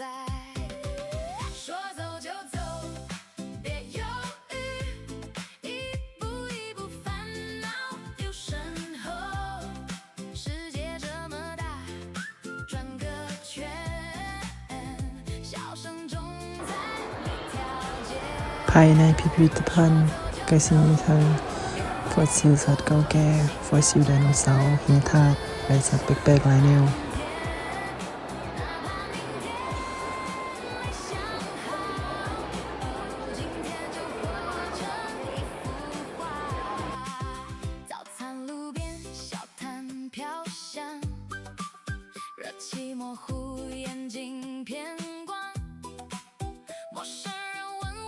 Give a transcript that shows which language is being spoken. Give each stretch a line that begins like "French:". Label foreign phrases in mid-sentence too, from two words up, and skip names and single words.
Chinese: 说走就走，别犹豫，一步一步烦恼丢身后。世界这么大，转个圈，笑声中在每条街。
Thai: ภายในพิพิธภัณฑ์ก็สิมีทั้งฟอสซิลสัตว์เก่าแก่ฟอสซิลไดโนเสาร์หินธาตุและสัตว์แปลกๆหลายแนว
Chinese: 热气模糊眼睛偏光，陌生人问我